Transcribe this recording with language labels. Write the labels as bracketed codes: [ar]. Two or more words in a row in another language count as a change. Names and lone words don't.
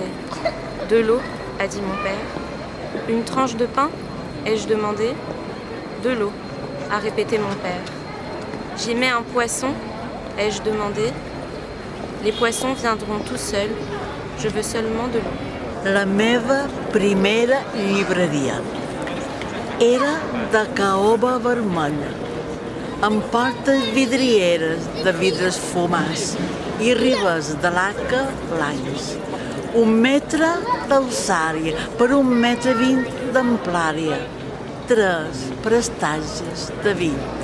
[fr] « De l'eau » a dit mon père. « Une tranche de pain » ai-je demandé. « De l'eau » a répété mon père. « J'y mets un poisson » ai-je demandé. « Les poissons viendront tout seuls, je veux seulement de l'eau. » [ca] La meva primera llibreria era de caoba vermella, amb portes vidrieres de vidres fumats i ribes de laca blancs. 1 metre d'alçària per 1,20 m d'amplària, 3 prestatges de 20.